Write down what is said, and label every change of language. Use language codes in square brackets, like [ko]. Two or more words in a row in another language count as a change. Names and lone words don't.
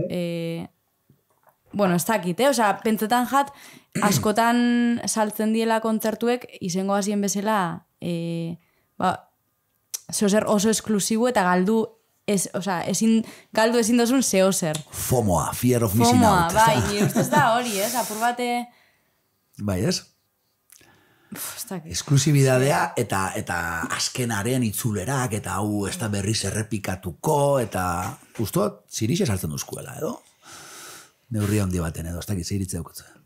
[eu] Bueno, ez dakit, Osea, pentsetan jat, askotan saltzen diela kontzertuek, izango hasien bezala, oso esklusibo eta galdu, galdu ezin dozun zehozer. FOMOa, [en] fear of missing out. [eu] FOMOa, bai, nire ustez da hori, apur bate... Bai, ez? Esklusibidadea eta azkenaren itzulerak, eta hau ez da berriz errepikatuko, eta ustoak zirixe saltzen duzkuela, edo? Neurria handi baten edo, ez dakit, zeiritze daukotze.